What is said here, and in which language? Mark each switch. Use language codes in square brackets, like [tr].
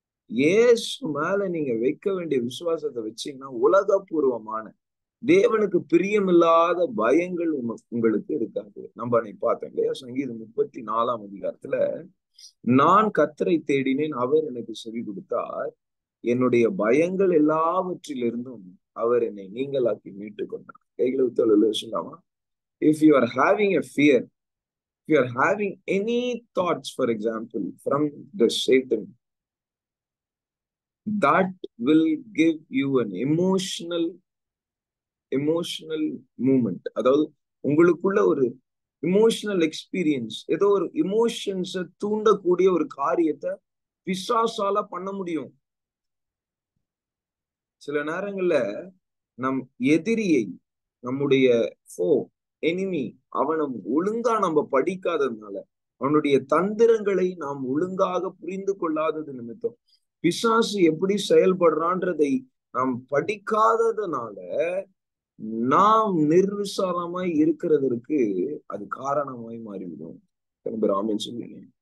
[ta] இயேசு மேல நீங்க வைக்க வேண்டிய விசுவாசத்தை வச்சீங்கன்னா உலகபூர்வமான தேவனுக்கு பிரியமில்லாத பயங்கள் உங்களுக்கு இருக்காது. நம்ம அன்னைக்கு பார்த்தோம் இல்லையா, சங்கீதம் 34ஆம் அதிகாரத்துல, நான் கர்த்தரை தேடினேன், அவர் எனக்கு செவி கொடுத்தார், என்னுடைய பயங்கள் எல்லாவற்றிலிருந்தும் அவர் என்னை நீங்களாக்கி மீட்டு கொண்டார். கைகளை விட்டு சொல்லாமா? [en] If you are having a fear, if you are having any thoughts, for example, from the Satan, that will give you an emotional movement. [ta] அதாவது உங்களுக்குள்ள ஒரு இமோஷனல் எக்ஸ்பீரியன்ஸ், ஏதோ ஒரு இமோஷன்ஸை தூண்டக்கூடிய ஒரு காரியத்தை பிசாசால பண்ண முடியும். சில நேரங்கள்ல நம் எதிரியை, நம்முடைய எனிமி, அவனை ஒழுங்கா நம்ம படிக்காததுனால, அவனுடைய தந்திரங்களை நாம் ஒழுங்காக புரிந்து கொள்ளாதது நிமித்தம், பிசாசு எப்படி செயல்படுறான்றதை நாம் படிக்காததுனால நாம் நிர்விசாரமாய் இருக்கிறதற்கு அது காரணமாய் மாறிவிடும். ஆமென் சொல்லுங்க.